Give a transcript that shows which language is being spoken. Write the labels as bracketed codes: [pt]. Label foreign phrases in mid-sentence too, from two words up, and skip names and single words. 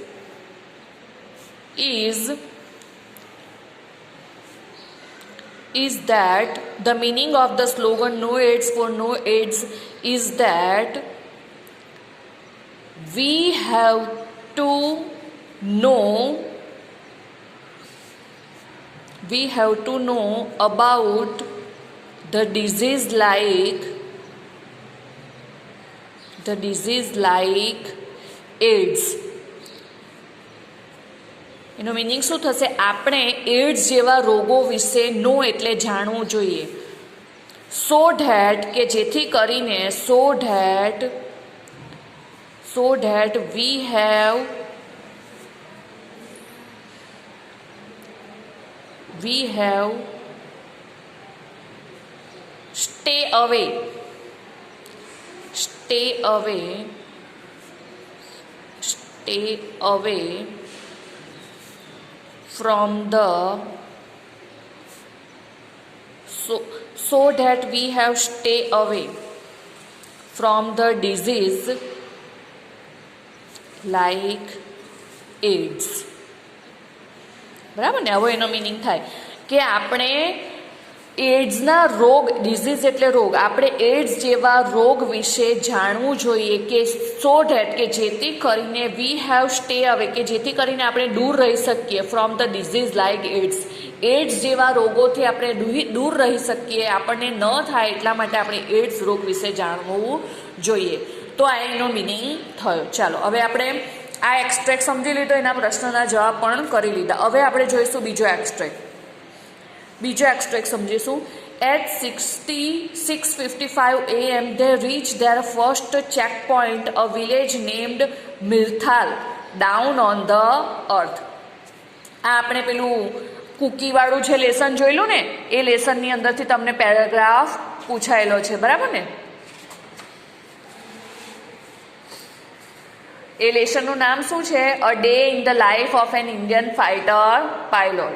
[en] is that the meaning of the slogan no AIDS for no AIDS is that we have to know about the disease like AIDS. [gu] એનો મિનિંગ શું થશે? આપણે એડ્સ જેવા રોગો વિશે નો એટલે જાણવું જોઈએ. [en] so that [gu] કે જેથી કરીને [en] so that we have stay away from the so that we have stay away from the disease like AIDS. [gu] બરાબર ને? હવે એનો મિનિંગ થાય કે આપણે એડ્સના રોગ, ડિઝીઝ એટલે રોગ, આપણે એડ્સ જેવા રોગ વિશે જાણવું જોઈએ કે [en] so that [gu] કે જેથી કરીને [en] we have stay away [gu] કે જેથી કરીને આપણે દૂર રહી શકીએ [en] from the disease like AIDS. [gu] એડ્સ જેવા રોગોથી આપણે દૂર રહી શકીએ, આપણને ન થાય એટલા માટે આપણે એડ્સ રોગ વિશે જાણવું જોઈએ. તો આ એનો મિનિંગ થયો. ચાલો હવે આપણે આ એક્સ્ટ્રેક્ટ સમજી લીધો, એના પ્રશ્નના જવાબ પણ કરી લીધા. હવે આપણે જોઈશું બીજો એક્સ્ટ્રેક્ટ સમજીશું. [en] At 6:55 AM they reached their first checkpoint, a village named Mirthal, down on the earth. [gu] આ આપણે પેલું કુકીવાળું જે લેસન જોયેલું ને, એ લેસનની અંદરથી તમને પેરેગ્રાફ પૂછાયેલો છે, બરાબર ને? એ લેસનનું નામ શું છે? અ ડે ઇન ધ લાઈફ ઓફ એન ઇન્ડિયન ફાઇટર પાયલોટ.